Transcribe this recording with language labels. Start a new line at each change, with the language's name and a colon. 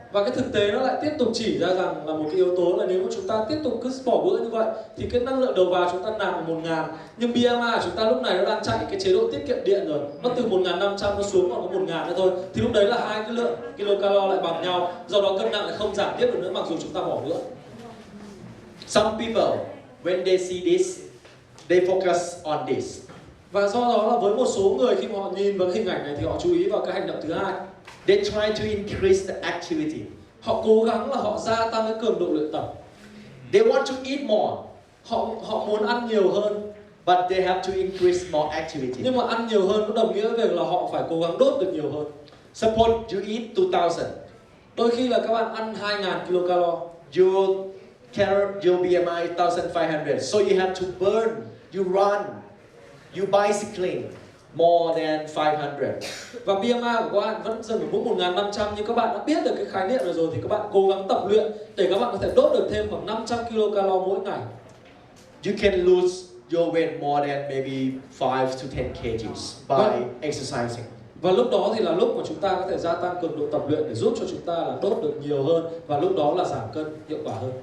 Vietnamese: Và cái thực tế nó lại tiếp tục chỉ ra rằng là một cái yếu tố là nếu mà chúng ta tiếp tục cứ bỏ bữa như vậy thì cái năng lượng đầu vào chúng ta nạp là 1.000, nhưng BMI của chúng ta lúc này nó đang chạy cái chế độ tiết kiệm điện rồi, nó từ 1.500 nó xuống còn có 1.000 nữa thôi, thì lúc đấy là hai cái lượng kilocalo lại bằng nhau, do đó cân nặng lại không giảm tiếp được nữa mặc dù chúng ta bỏ bữa.
English: Some people when they see this, they focus on this.
Vietnamese: Và do đó là với một số người khi mà họ nhìn vào cái hình ảnh này thì họ chú ý vào cái hành động thứ hai.
English: They try to increase the activity.
Vietnamese: Họ cố gắng là họ gia tăng cái cường độ luyện tập.
English: They want to eat more.
Vietnamese: Họ muốn ăn nhiều hơn.
English: But they have to increase more activity.
Vietnamese: Nhưng mà ăn nhiều hơn có đồng nghĩa với việc là họ phải cố gắng đốt được nhiều hơn.
English: Suppose you eat 2,000.
Vietnamese: Đôi khi là các bạn ăn 2.000 kilocalo.
English: Your BMI 1,500. So you have to burn. You run. You bicycling more than 500.
Vietnamese: Và BMI của các bạn vẫn dừng ở mức 1.500, nhưng các bạn đã biết được cái khái niệm này rồi thì các bạn cố gắng tập luyện để các bạn có thể đốt được thêm khoảng 500 kilocalo mỗi ngày.
English: You can lose your weight more than maybe 5 to 10 kgs by exercising.
Vietnamese: Và lúc đó thì là lúc mà chúng ta có thể gia tăng cường độ tập luyện để giúp cho chúng ta là đốt được nhiều hơn, và lúc đó là giảm cân hiệu quả hơn.